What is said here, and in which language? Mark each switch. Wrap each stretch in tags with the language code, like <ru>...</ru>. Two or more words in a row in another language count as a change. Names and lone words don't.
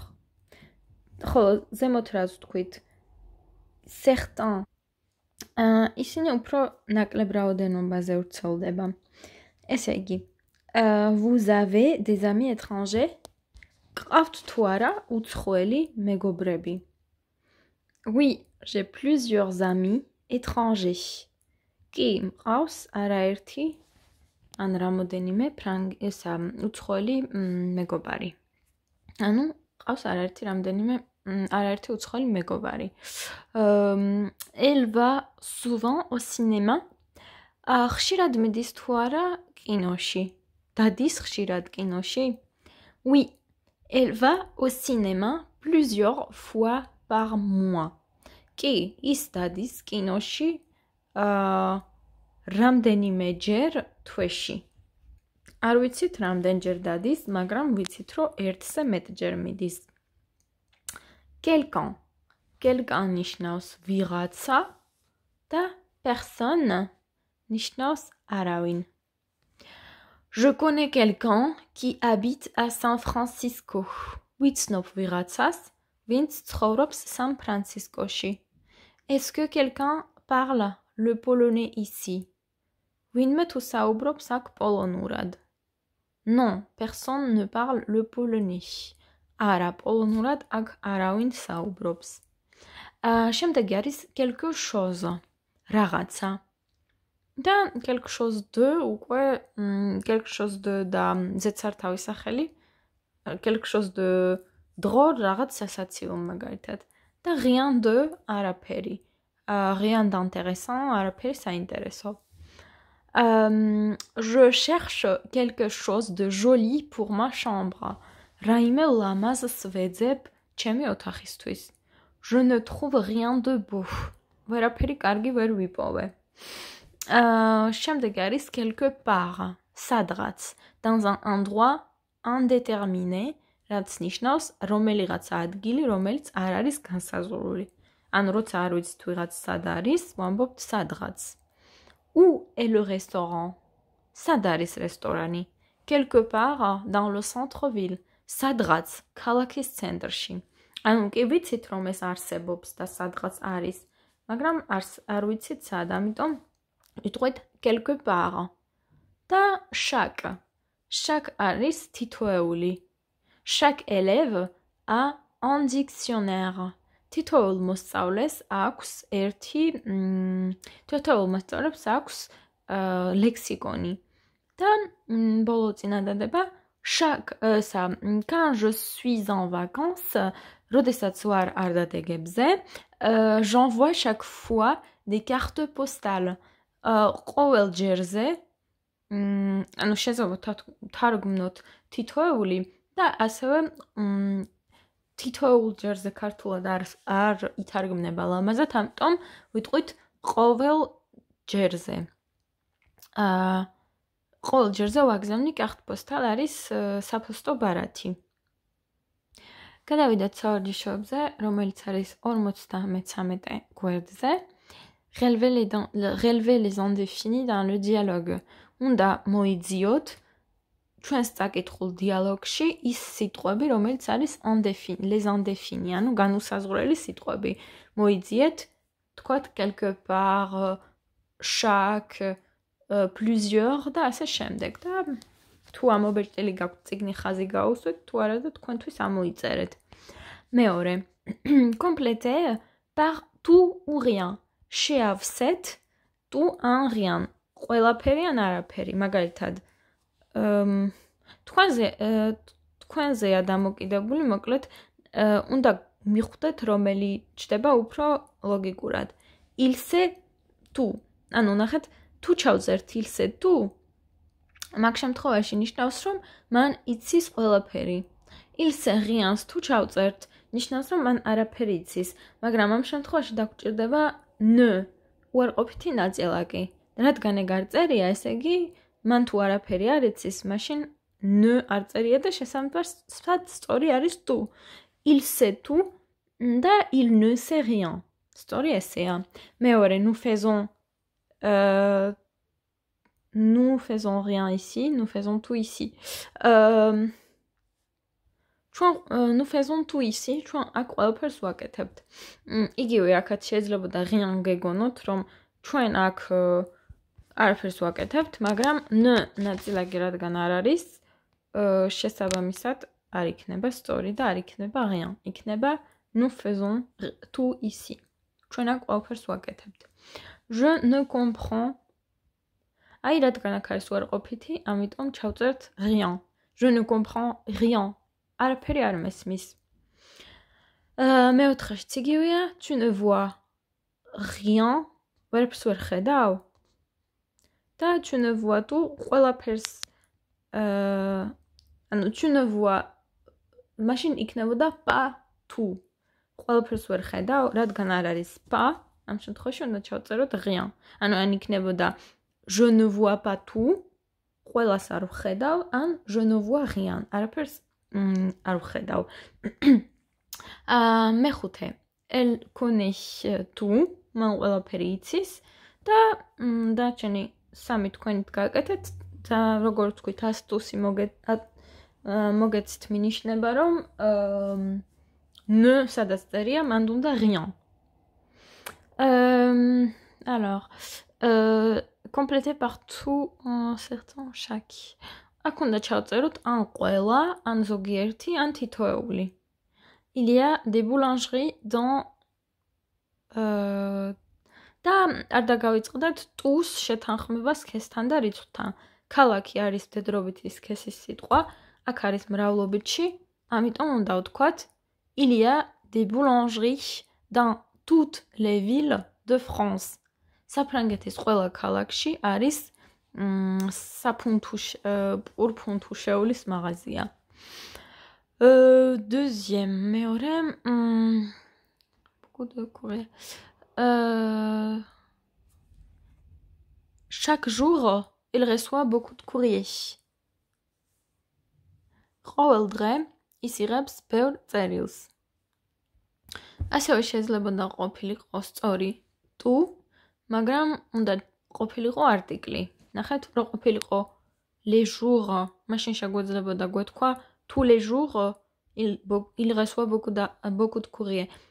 <ka>ხოლო ზემოთ რაც ვთქვით certains ისინი უფრო ნაკლებ რაოდენობაზე ვრცელდება. ესე იგი,</ka> <fr>vous avez des amis étrangers?</fr> <ka>გყავთ თუ არა უცხოელი მეგობრები?</ka> <fr>Oui, j'ai plusieurs amis étrangers.</fr> <ka>კი, მყავს არაერთი ან რამოდენიმე უცხოელი მეგობარი. ანუ ყავს არაერთი უცხოელი მეგობარი.</ka> <fr>Elle va souvent au cinéma.</fr> <ka>ხშირად მიდის თუ არა კინოში? დადის ხშირად კინოში?</ka> <fr>Oui, elle va au cinéma plusieurs fois par mois.</fr> <ka>კი, ის დადის კინოში რამდენიმეჯერ თვეში. არ ვიცით რამდენჯერ დადის, მაგრამ ვიცით, რომ ერთზე მეტჯერ მიდის.</ka> <fr>Quelqu'un. Quelqu'un</fr> <ka>ნიშნავს ვიღაცა და personne ნიშნავს არავინ.</ka> <fr>Je connais quelqu'un qui habite à San Francisco.</fr> <ka>ვიცნობ ვიღაცას, ვინც ცხოვრობს სან-ფრანცისკოში.</ka> <fr>Est-ce que quelqu'un parle le polonais ici?</fr> <ka>ვინმე თუ საუბრობს აქ პოლონურად?</ka> <fr>Non, personne ne parle le polonais.</fr> <ka>არა, პოლონურად აქ არავინ საუბრობს. შემდეგი არის</ka> <fr>quelque chose,</fr> <ka>რაღაცა. და</ka> <fr>quelque chose de</fr> <ka>უკვე</ka> <fr>quelque chose de</fr> <ka>და ზედსართავი სახელი</ka> <fr>quelque chose de</fr> <ka>დრო რაღაც სასაცილო მაგალითად.</ka> <fr>და rien de არაფერი. Rien d'intéressant,</fr> <ka>არაფერი საინტერესო.</ka> <fr>Je cherche quelque chose de joli pour ma chambre.</fr> <ka>Რაიმე ლამაზს ვეძებ ჩემი ოთახისთვის.</ka> <fr>Je ne trouve rien de beau.</fr> <ka>ვერაფერი კარგი ვერ ვიპოვე. შემდეგი არის</ka> <fr>quelque part, სადღაც, dans un endroit indéterminé,</fr> <ka>რაც ნიშნავს რომელიღაც ადგილი, რომელიც არ არის განსაზღვრული. ანუ როცა არ ვიცით ვიღაც სად არის, ვამბობთ სადღაც.</ka> <fr>Où est le restaurant?</fr> <ka>სად არის რესტორანი?</ka> <fr>Quelque part dans le centre-ville.</fr> <ka>სადღაც ქალაქის ცენტრში. ანუ კი ვიცით რომ ეს არსებობს და სადღაც არის, მაგრამ არ ვიცით სად, ამიტომ ვიტყვით</ka> <fr>quelque part.</fr> <ka>და chaque არის თითოეული.</ka> <fr>Chaque élève a un dictionnaire.</fr> <ka>თითოეულ მოსწავლეს აქვს თითოეულ მოსწავლეს აქვს ლექსიკონი. და ბოლო წინადადება</ka> <fr>quand je suis en vacances,</fr> <ka>როდესაც ვარ არდადეგებზე,</ka> <fr>j'envoie chaque fois des cartes postales.</fr> <ka>ყოველ ჯერზე, ანუ შეიძლება თარგმნოთ თითოეული და ასევე თითოეულ ჯერზე ქართულად არ ითარგმნება ლამაზად, ამიტომ ვიტყვით ყოველ ჯერზე. ყოველ ჯერზე ვაგზავნი</ka> <fr>carte postale</fr> <ka>არის საფოსტო ბარათი. გადავიდეთ სავარჯიშოებზე, რომელიც არის 53 გვერდზე.</ka> <fr>Relevez les indéfinis dans le dialogue.</fr> <ka>უნდა მოიძიოთ ჩვენს წაკითხულ დიალოგში ის სიტყვები, რომელიც არის</ka> <fr>les indéfinis,</fr> <ka>ანუ განუსაზღვრელი სიტყვები. მოიძიეთ, თქვათ</ka> <fr>quelque part, chaque, plusieurs</fr> <ka>და ასე შემდეგ. და თუ ამობერტელი გაქვთ წიგნი ხაზი გაუსვით, თუ არა და თქვენთვის ამოიწერეთ. მეორე.</ka> <fr>Complétez par tout ou rien. შეავსეთ tout un rien.</fr> <ka>ყველაფერი ან არაფერი. მაგალითად, თქვენზეა დამოკიდებული, მოკლედ, უნდა მიხვდეთ, რომელი ჩდება უფრო ლოგიკურად.</ka> <fr>Il sait tout.</fr> <ka>ანუ ნახეთ, თუ ჩავწერთ</ka> <fr>il sait tout,</fr> <ka>მაგ შემთხვევაში ნიშნავს, რომ მან იცის ყველაფერი.</ka> <fr>Il sait rien</fr> <ka>თუ ჩავწერთ, ნიშნავს, რომ მან არაფერი იცის, მაგრამ ამ შემთხვევაში დაგვჭირდება ne, უარყოფითი ნაწილაკი. რადგან ეგ არ წერია, ესე იგი, მან თუ არაფერი არ იცის, მაშინ ne არ წერია და შესაბამისად სწორი არის tout.</ka> <fr>Il sait tout და il ne sait rien.</fr> <ka>სწორი ესეა. მეორე,</ka> <fr>nous faisons rien ici, nous faisons tout ici. Nous faisons tout ici,</fr> <ka>ჩვენ აქ ყველაფერს ვაკეთებთ. იგივე აქაც შეიძლებოდა rien გეგონოთ, რომ ჩვენ აქ არაფერს ვაკეთებთ, მაგრამ ne ნაწილაკი რადგან არ არის, შესაბამისად არ იქნება სწორი და არ იქნება rien.</ka> <fr>იქნება nous faisons tout ici.</fr> <ka>ჩვენ აქ ყველაფერს ვაკეთებთ.</ka> <fr>Je ne comprends.</fr> <ka>აი რადგან აქ არის უარყოფითი, ამიტომ ჩავწერთ rien.</ka> <fr>Je ne comprends rien.</fr> <ka>არაფერი არ მესმის. მეოთხეშიც იგივეა,</ka> <fr>tu ne vois rien.</fr> <ka>ვერაფერს ვერ ხედავ. და</ka> <fr>tu ne vois tout,</fr> <ka>ყველაფერს ანუ</ka> <fr>tu ne vois</fr> <ka>მაშინ იქნებოდა</ka> <fr>pas tout.</fr> <ka>ყველაფერს ვერ ხედავ, რადგან არ არის pas, ამ შემთხვევაში უნდა ჩავწეროთ rien. ანუ ან იქნებოდა</ka> <fr>je ne vois pas tout,</fr> <ka>ყველას არ ვხედავ, ან</ka> <fr>je ne vois rien.</fr> <ka>არაფერს არ ვხედავ. მეხუთე.</ka> <fr>Elle connaît tout,</fr> <ka>მან ყველაფერი იცის და დარჩენი სამი თქვენით გააკეთეთ და როგორც ვთქვით, ასტუსი მოგეცით მინიშნება, რომ ne სადაც წერია, მანდ უნდა rien.</ka> <fr>Alors, compléter par tout un certain chaque.</fr> <ka>აქ უნდა ჩავწეროთ ან ყველა, ან ზოგიერთი, ან თითოეული.</ka> <fr>Il y a des boulangeries dans</fr> <ka>და არ დაგავიწყდეთ ტუს შეთანხმება სქესთან და რიცხვთან. ქალაქი არის მდედრობითი სქესის სიტყვა, აქ არის მრავლობითში, ამიტომ უნდა ვთქვათ</ka> <fr>Il y a des boulangeries dans toutes les villes de France.</fr> <ka>საფრანგეთის ყველა ქალაქში არის პურფუნთუშეულის მაღაზია.</ka> <fr>Deuxième, მეორე, beaucoup de courrier. Chaque jour, il reçoit beaucoup de courriers.</fr> <ka>ყოველ დღე ის იღებს ბევრ წერილს. ასევე შეიძლება ყოფილიყო სწორი tu, მაგრამ უნდა ყოფილიყო არტიკლი. ნახეთ, რო ყოფილიყო</ka> <fr>les jours,</fr> <ka>მაშინ შეგვეძლებოდა გვეთქვა</ka> <fr>tous les jours il reçoit beaucoup de courriers.</fr>